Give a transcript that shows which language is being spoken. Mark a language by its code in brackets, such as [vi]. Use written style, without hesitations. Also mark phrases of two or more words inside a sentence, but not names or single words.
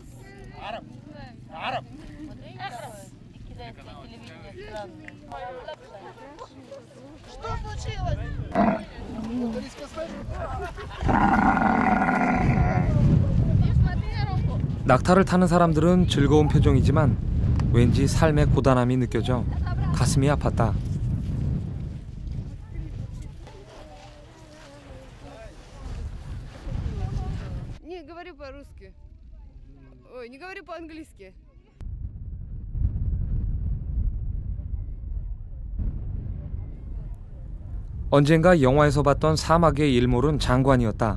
[ko] 낙타를 타는 사람들은 즐거운 표정이지만 왠지 삶의 고단함이 느껴져 가슴이 아팠다. [ru] Не говори по-русски. Ой, не говори по-английски. [ko] 언젠가 영화에서 봤던 사막의 일몰은 장관이었다.